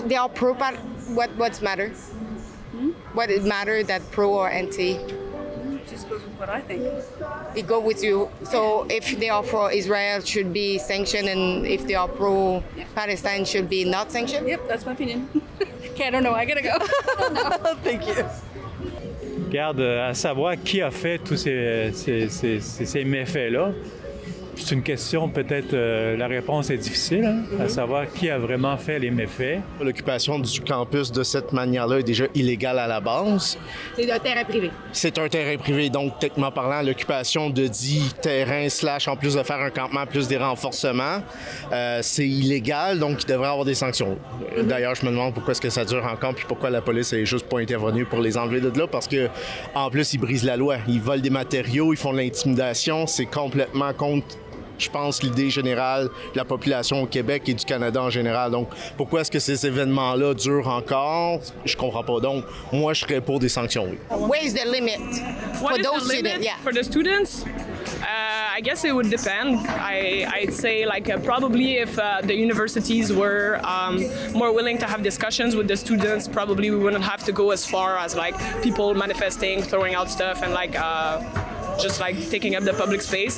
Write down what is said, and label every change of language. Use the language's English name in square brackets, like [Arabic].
[English] They are pro. What's matter? What it matter that pro or anti? Just goes with what I think. It go with you. So if they are pro Israel, should be sanctioned, and if they are pro Palestine, should be not sanctioned. Yep, that's my opinion. Okay, I don't know. I gotta go. Thank you. [French] Regarde, à savoir qui a fait tous ces méfaits-là, c'est une question, peut-être, la réponse est difficile, hein, à savoir qui a vraiment fait les méfaits. L'occupation du campus de cette manière-là est déjà illégale à la base. C'est un terrain privé. C'est un terrain privé, donc techniquement parlant, l'occupation de dit terrain / en plus de faire un campement, plus des renforcements, c'est illégal, donc il devrait y avoir des sanctions. D'ailleurs, je me demande pourquoi est-ce que ça dure encore, puis pourquoi la police est juste pas intervenue pour les enlever de là, parce que en plus, ils brisent la loi. Ils volent des matériaux, ils font de l'intimidation, c'est complètement contre, je pense, l'idée générale de la population au Québec et du Canada en général. Donc, pourquoi est-ce que ces événements-là durent encore? Je comprends pas. Donc, moi, je serais pour des sanctions, oui. [English] Where is the limit for those students? Yeah. For the students? I guess it would depend. I'd say probably if the universities were more willing to have discussions with the students, probably we wouldn't have to go as far as people manifesting, throwing out stuff, and just taking up the public space.